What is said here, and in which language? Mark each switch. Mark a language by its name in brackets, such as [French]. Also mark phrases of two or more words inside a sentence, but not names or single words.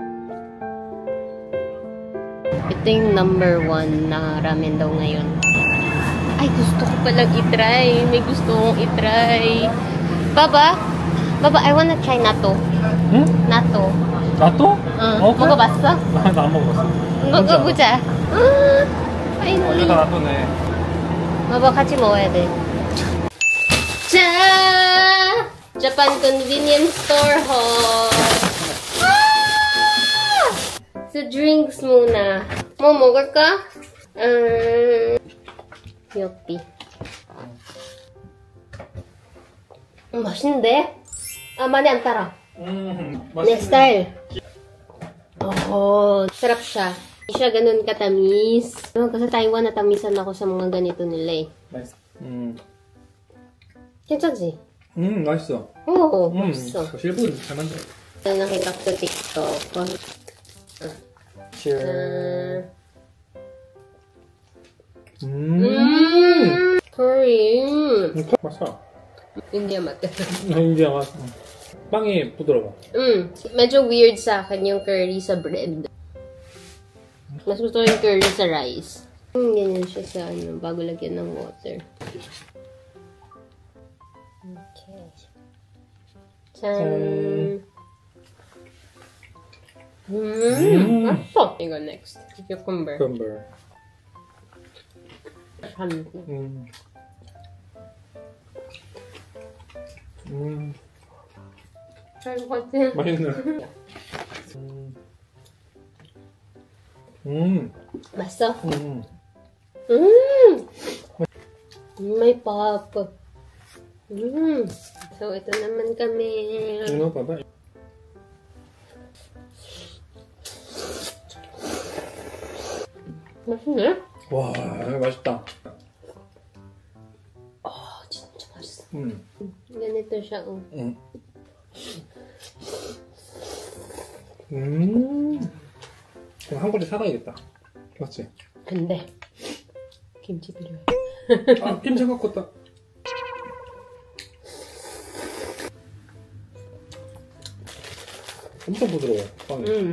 [Filipino] Ito yung number 1 na ramen daw ngayon. Ay, gusto ko palang itry. May gusto kong itry. [English] Baba? Baba, I wanna try natto. [Korean] 응? natto. 나또? 응. 먹어봤어? 나안 먹어봤어. 먹어보자. 파이널리. 여기가 나또네. Baba, 같이 먹어야 돼. 자! [English] Japan Convenience Store haul. [Filipino] Sa drinks muna. Mo 먹을 ka? Yuppie. [Korean] 맛있는데? 아, 많이 안 따라. [English] Next style. Oh, [Filipino] sarap siya. Hindi siya ganun katamis. No, kasi Taiwan natamisan ako sa mga ganito nila eh. [Korean] 맛있어. 괜찮지? 맛있어. Oo, 맛있어. 실버는 잘 만들어. [Filipino] Nakita ko sa TikTok. [English] Cheers. Curry. [Korean] 맛있어. [English] India mate. [Korean] 인디아 맛. 빵이 부드러워. [Filipino] Medyo weird sa akin yung curry sa bread. Mas gusto ko yung curry sa rice. Ganyan siya sa ano, bago lagyan ng water. [English] Okay. Chan. [Filipino] Masarap. [English] You go next. Cucumber. Cucumber. [Filipino] Try ko kasi. [Korean] 맛있네. [Filipino] Basta. May pop. So, ito naman kami. Ano pa ba? [Korean] 맛있네? 와, 맛있다. 진짜 맛있어. [Filipino] ganito siya, oh. [Korean] 그럼 한국에 살아야겠다. 맞지? 근데 김치 필요해. 아, 김치 갖고 왔다. 엄청 부드러워, 빵이.